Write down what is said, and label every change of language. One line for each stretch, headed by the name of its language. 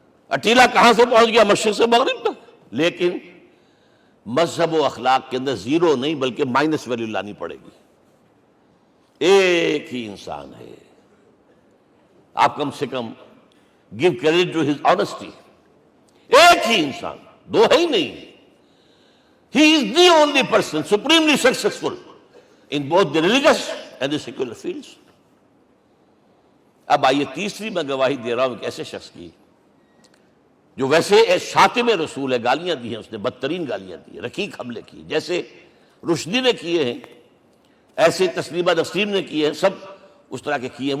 Urdu: اٹیلا کہاں سے پہنچ گیا؟ مشرق سے مغرب تک. لیکن مذہب و اخلاق کے اندر زیرو نہیں بلکہ مائنس ویلیو لانی پڑے گی. ایک ہی انسان ہے. آپ کم سے کم
English: Give credit to his honesty.
Urdu: ایک ہی انسان، دو ہے ہی نہیں.
English: He is the only person supremely successful in both the religious and the secular fields.
Urdu: اب آئیے تیسری میں گواہی دے رہا ہوں ایک ایسے شخص کی جو ویسے شاتم رسول ہے، گالیاں دی ہیں اس نے، بدترین گالیاں دی ہیں، رقیق حملے کی، جیسے رشدی نے کیے ہیں، ایسے تسلیمہ نسرین نے کیے ہیں، سب اس طرح کے کیے ہیں.